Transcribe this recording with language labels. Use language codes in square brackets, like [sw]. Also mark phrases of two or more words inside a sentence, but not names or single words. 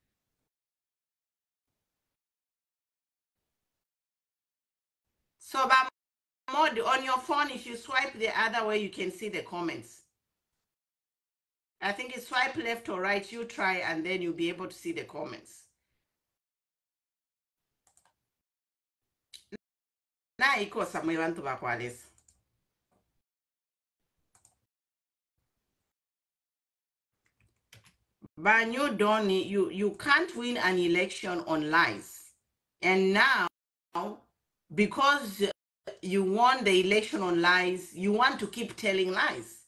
[en] So on your phone, if you swipe the other way, you can see the comments. I think it's swipe left or right. You try, and then you'll be able to see the comments. [bem] Na iko samwe bantu bakwalesa. [en] But you don't, you can't win an election on lies. And now, because you won the election on lies, you want to keep telling lies.